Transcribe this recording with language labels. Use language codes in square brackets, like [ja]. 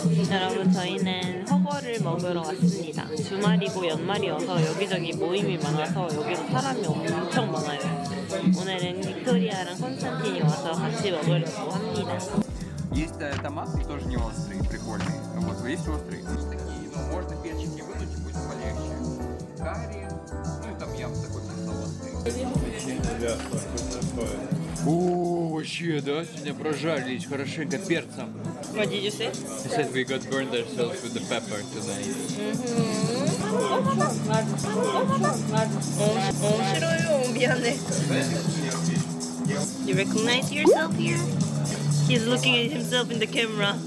[ko] 여러분, 저희는 허거를 먹으러 왔습니다. 주말이고 연말이어서 여기저기 모임이 많아서 여기도 사람이 엄청 많아요. 오늘은 빅토리아랑 콘스탄틴이 와서 같이 먹으려고 합니다. [ru] Есть томаты, тоже не острые, прикольные. Вот, есть острые, есть такие. Ну, можно перчики вынуть, будет полегче. Карри, ну и там ям такой кисло-острый. Вообще, да? Сегодня прожарились хорошенько перцем. [en] What did you say? They said we got burned ourselves with the pepper tonight. 싫어요. 미안해. You recognize yourself here? He's looking at himself in the camera.